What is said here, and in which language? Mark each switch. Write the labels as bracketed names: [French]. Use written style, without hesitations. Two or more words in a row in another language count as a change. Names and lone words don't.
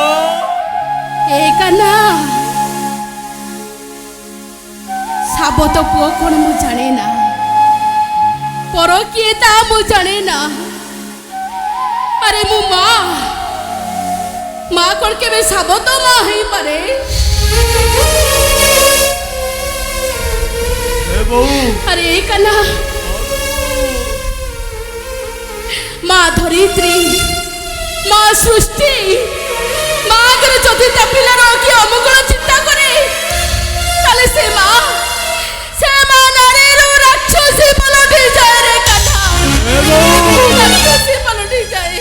[Odia] ଏ କାହ୍ନା ସାବତ ପୁଅ କ'ଣ ମୁଁ ଜାଣେ ନା ପର କିଏ ତା ମୁଁ ଜାଣେ ନା। ଆରେ ମୁଁ ମା କ'ଣ କେବେ ସାବତ ମା ହେଇପାରେ? ଅରେ କାହ୍ନା ମା ଧରିତ୍ରୀ ମା ସୃଷ୍ଟି ମା ଅଗର ଯଦି ତା ପିଲାର କି ଅମଙ୍ଗଳ ଚିନ୍ତା କରେ ତାଲେ ସେ ମା ନାରୀ ରୁ ରାକ୍ଷସୀ ପଲଟି ଯାଏ ରେ କାହ୍ନା ରାକ୍ଷସୀ ପଲଟି ଯାଏ।